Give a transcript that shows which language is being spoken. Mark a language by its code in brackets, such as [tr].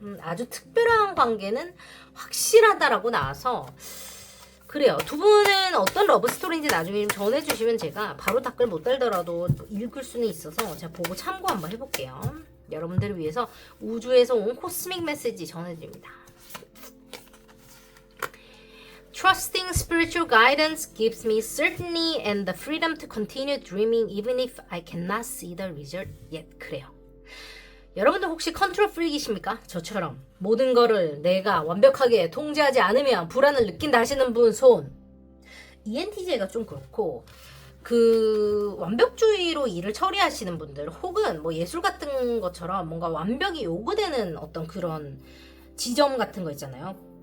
[ko] 아주 특별한 관계는 확실하다라고 나와서 그래요. 두 분은 어떤 러브 스토리인지 나중에 좀 전해주시면 제가 바로 댓글 못 달더라도 읽을 수는 있어서 제가 보고 참고 한번 해볼게요. 여러분들을 위해서 우주에서 온 코스믹 메시지 전해드립니다. [en] Trusting spiritual guidance gives me certainty and the freedom to continue dreaming even if I cannot see the result yet. [ko] 그래요. 여러분들 혹시 컨트롤 프리기십니까? 저처럼 모든 거를 내가 완벽하게 통제하지 않으면 불안을 느낀다 하시는 분 손. ENTJ가 좀 그렇고, 그 완벽주의로 일을 처리하시는 분들, 혹은 뭐 예술 같은 것처럼 뭔가 완벽이 요구되는 어떤 그런 지점 같은 거 있잖아요.